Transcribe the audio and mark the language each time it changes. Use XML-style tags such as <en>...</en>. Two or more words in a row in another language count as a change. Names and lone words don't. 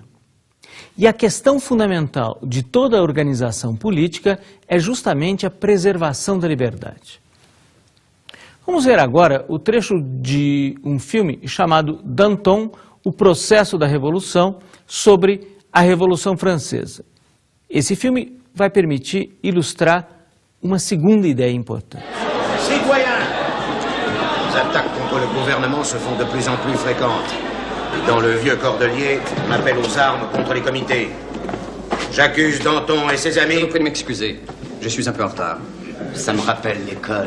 <pt>E a questão fundamental de toda a organização política é justamente a preservação da liberdade. Vamos ver agora o trecho de um filme chamado Danton, o processo da Revolução, sobre a Revolução Francesa. Esse filme vai permitir ilustrar uma segunda ideia importante.</pt> <fr>Citoyens, les attaques contre le gouvernement se font de plus en plus fréquentes. Dans le vieux Cordelier, on appelle aux armes contre les comités. J'accuse Danton et ses amis... Je vous prie de m'excuser, je suis un peu en retard. Ça me rappelle l'école.</fr>